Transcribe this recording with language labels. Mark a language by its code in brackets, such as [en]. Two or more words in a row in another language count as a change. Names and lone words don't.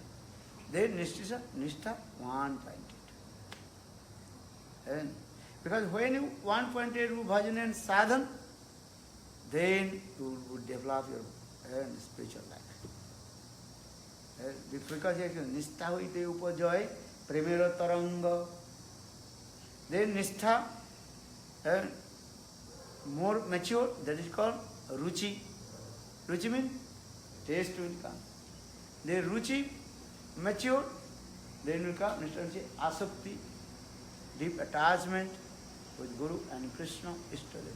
[en] Then nishtha one-pointed. And because when you one-pointed bhajan and sadhan, then you would develop your spiritual life. Because if you [bn] নিষ্ঠা হইতে উপজয়, প্রেমের তরঙ্গ, [en] then nishtha more mature, that is called ruchi. Ruchi means taste will come. Then ruchi mature, then will come asakti, deep attachment with Guru and Krishna, Ishtadev.